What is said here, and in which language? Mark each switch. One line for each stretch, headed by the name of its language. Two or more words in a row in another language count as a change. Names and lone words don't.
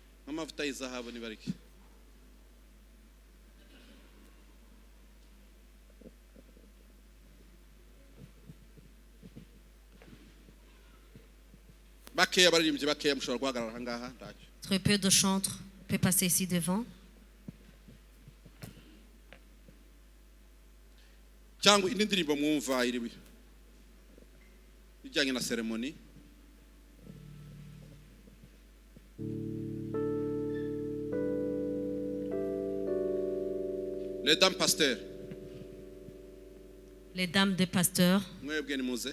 Kinyarwanda: amavuta y'izahabu nibariki. Bakeya baririmbye bakeya mushobora guhagarara ngaha ntacyo.
French: Très peu de chantres peut passer ici devant.
Kinyarwanda: Cyangwa indi ndirimbo mwumva iri bijyanye na ceremony.
French: Les dames pasteurs. Les dames de pasteurs.
Kinyarwanda: Mwebwe ni muze.